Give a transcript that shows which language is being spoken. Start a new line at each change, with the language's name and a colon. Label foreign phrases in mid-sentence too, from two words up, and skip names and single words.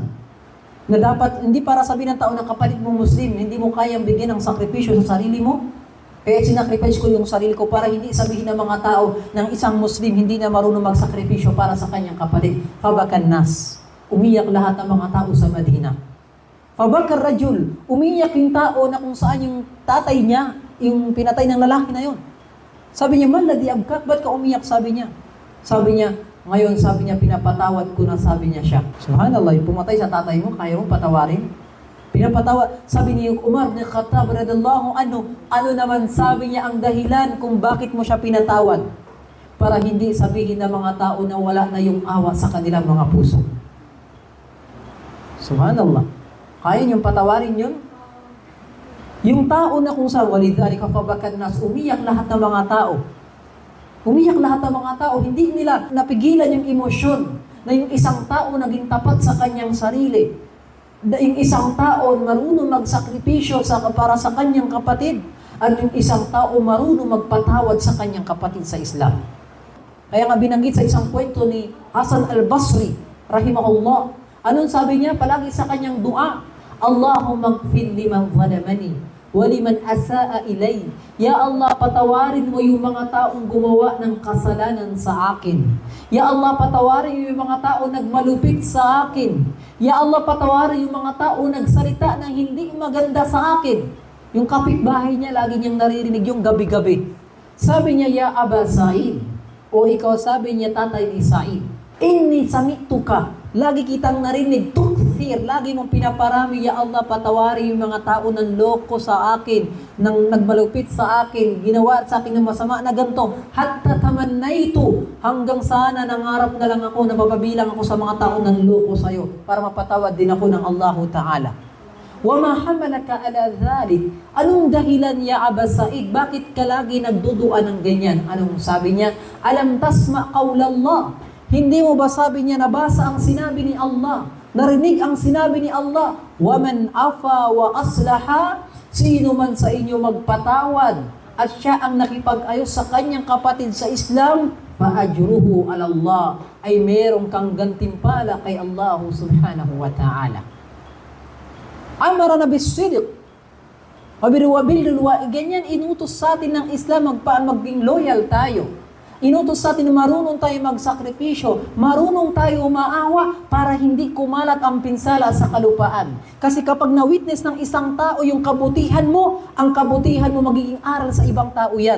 Filipino: Na dapat, hindi para sabihin ng tao na kapatid mo Muslim, hindi mo kayang bigyan ng sakripisyo sa sarili mo, kaya sinakripisyo ko yung sarili ko para hindi sabihin ng mga tao ng isang Muslim hindi na marunong magsakripisyo para sa kanyang kapatid.
Arabic: فبكى الناس.
Filipino: Umiyak lahat ng mga tao sa Madina.
Arabic: فبكى الرجل.
Filipino: Umiyak yung tao na kung saan yung tatay niya, yung pinatay ng lalaki na yon. Sabi niya,
Arabic: من الذي أبكاك,
Filipino: ba't ka umiyak? Sabi niya. Sabi niya, ngayon, sabi niya, pinapatawad ko na, sabi niya siya. Subhanallah, yung pumatay sa tatay mo, kaya mo patawarin? Pinapatawad. Sabi ni Umar ibn Khattab
Arabic: رضي الله عنه,
Filipino: ano naman sabi niya ang dahilan kung bakit mo siya pinatawad? Para hindi sabihin ng mga tao na wala na yung awa sa kanilang mga puso. Subhanallah. Kaya niyong patawarin yun? Yung tao na kung saan,
Arabic: ولذلك فبكى الناس,
Filipino: umiyak lahat ng mga tao. Umiyak lahat ng mga tao, hindi nila napigilan yung emosyon na yung isang tao naging tapat sa kanyang sarili. Na yung isang tao marunong magsakripisyo para sa kanyang kapatid. at yung isang tao marunong magpatawad sa kanyang kapatid sa Islam. Kaya nga binanggit sa isang kwento ni Hasan al-Basri, rahimahullah, anong sabi niya palagi sa kanyang dua?
Arabic: اللهم اغفر لمن ظلمني ولمن أساء إلي.
Filipino: Ya Allah, patawarin mo yung mga taong gumawa ng kasalanan sa akin. Ya Allah, patawarin mo yung mga taong nagmalupit sa akin. Ya Allah, patawarin yung mga taong nagsalita ng hindi maganda sa akin. Yung kapitbahay niya, lagi niyang naririnig yung gabi-gabi. Sabi niya, Ya Aba Sa'id, o ikaw, sabi niya, tatay ni Sa'id,
Arabic: إني سمعتك,
Filipino: lagi kitang narinig, tukthir, lagi mong pinaparami, Ya Allah, patawari yung mga tao ng loko sa akin, nang nagmalupit sa akin, ginawa sa akin ng masama na ganito,
Arabic: حتى تمنيت,
Filipino: hanggang sana nangarap na lang ako, nabababilang ako sa mga tao ng loko sa'yo, para mapatawad din ako ng Allahu Ta'ala.
Arabic: وَمَا حَمَلَكَ عَلَى ذَلِكَ,
Filipino: anong dahilan, Ya Aba Sa'id, bakit ka lagi nagdudua ng ganyan? Anong sabi niya?
Arabic: ألم تسمع قول الله,
Filipino: hindi mo ba, sabi niya, nabasa ang sinabi ni Allah, narinig ang sinabi ni Allah,
Arabic: وَمَنْ أَفَى وَأَصْلَحَ,
Filipino: sino man sa inyo magpatawad at siya ang nakipag-ayos sa kanyang kapatid sa Islam,
Arabic: فَأَجْرُهُ عَلَى اللَّهِ,
Filipino: ay merong kang gantimpala kay Allah
Arabic: سبحانه وتعالى. أمرنا بالصدق,
Filipino: ganyan inutos sa atin ng Islam, maging loyal tayo. Inutos sa atin na marunong tayo magsakripisyo, marunong tayo umaawa para hindi kumalat ang pinsala sa kalupaan. Kasi kapag na-witness ng isang tao yung kabutihan mo, ang kabutihan mo magiging aral sa ibang tao yan.